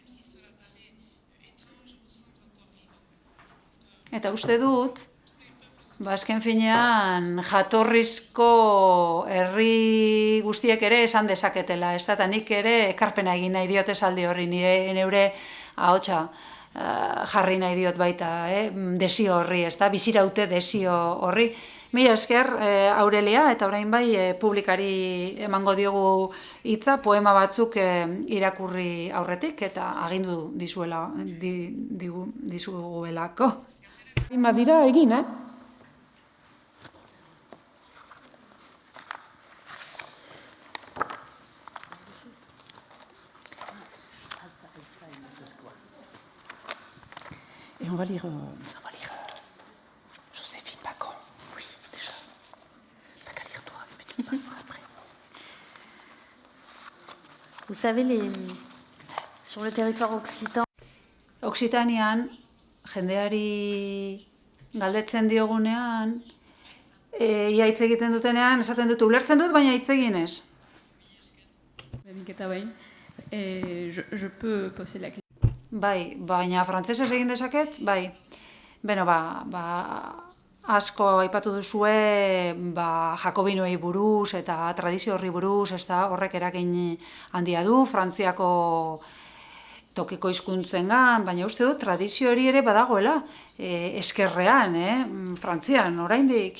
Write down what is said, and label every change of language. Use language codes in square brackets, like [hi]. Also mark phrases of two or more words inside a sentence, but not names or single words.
[eu] Eta uste dut, Azken finean, jatorrizko herri guztiek ere esan dezaketela, ez da, eta nik ere ekarpena egin nahi diot esaldi horri, neure ahotsa jarri nahi diot baita, desio horri, ez da, biziraute desio horri. Mila esker, Aurelia, eta orain bai publikari emango diogu hitza, poema batzuk irakurri aurretik, eta agindu dizuguelako. Hainbat dira egin, [fr] Et on va lire Joséphine Bacon. Oui, déjà. T'as qu'à lire toi, mais tu passeras après. Vous savez, sur le territoire occitan, [eu] Oksitanian, jendeari galdetzen diogunean, ia hitz egiten dutenean, esaten dut, ulertzen dut, baina hitz eginez. [fr] Je peux poser la question. [eu] Bai, baina frantsesez egin dezaket, bai. Beno, asko aipatu duzue, jakobinoei buruz eta tradizio horri buruz, ez da, horrek eragin handia du, Frantziako tokiko hizkuntzengan, baina uste dut tradizio hori ere badagoela, eskerrean, Frantzian, oraindik.